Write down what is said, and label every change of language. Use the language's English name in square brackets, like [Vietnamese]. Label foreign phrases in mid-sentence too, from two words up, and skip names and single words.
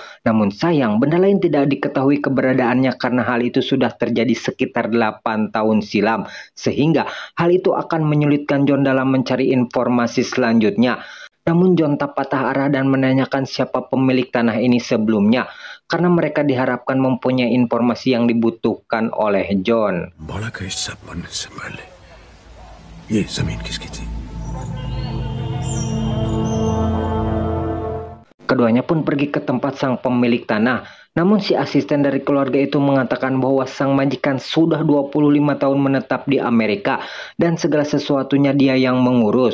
[Indonesian] Namun sayang, benda lain tidak diketahui keberadaannya karena hal itu sudah terjadi sekitar 8 tahun silam. Sehingga hal itu akan menyulitkan John dalam mencari informasi selanjutnya. Namun John tak patah arah dan menanyakan siapa pemilik tanah ini sebelumnya, karena mereka diharapkan mempunyai informasi yang dibutuhkan oleh John. [Hindi] बड़ा का हिस्सा बनने से पहले ये जमीन किसकी थी? [Indonesian] Keduanya pun pergi ke tempat sang pemilik tanah. Namun si asisten dari keluarga itu mengatakan bahwa sang majikan sudah 25 tahun menetap di Amerika dan segala sesuatunya dia yang mengurus.